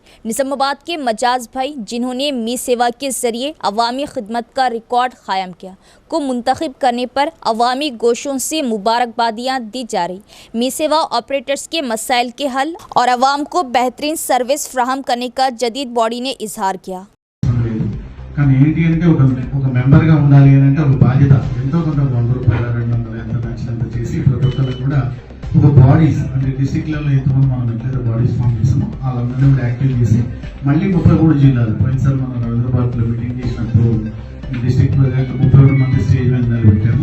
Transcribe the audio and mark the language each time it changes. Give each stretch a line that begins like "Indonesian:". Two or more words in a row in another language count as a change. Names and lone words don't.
Urdu: نظام آباد کے مجاز بھائی، جنہوں نے می سیوا کے ذریعے عوامی خدمت کا ریکارڈ قائم کیا، کو منتخب کرنے پر عوامی گوشوں سے مبارکبادیاں دی جا رہی۔ می سیوا آپریٹرز کے مسائل کے حل اور عوام کو بہترین سروس فراہم کرنے کا جدید باڈی نے اظہار کیا۔
Telugu: కానీ ఏంటి అంటే ఒక మెంబర్గా ఉండాలి అని అంటే ఒక బాధ్యత, ఎంతో కొంత 100 రూపాయలు 200 ఎంత నచ్చినంత చేసి ప్రతి ఒక్కరికి కూడా ఒక బాడీస్ అంటే డిస్ట్రిక్ట్ లెవెల్లో ఎంతమంది మనం ఎట్లయితే
English: bodies form
Telugu: చేసామో వాళ్ళందరినీ కూడా యాక్టివ్ చేసి మళ్ళీ 33 జిల్లాలు, పోయినసారి మనం హైదరాబాద్లో మీటింగ్ చేసినప్పుడు డిస్ట్రిక్ట్ 31 మంది స్టేజ్ మీద నిలబెట్టాము.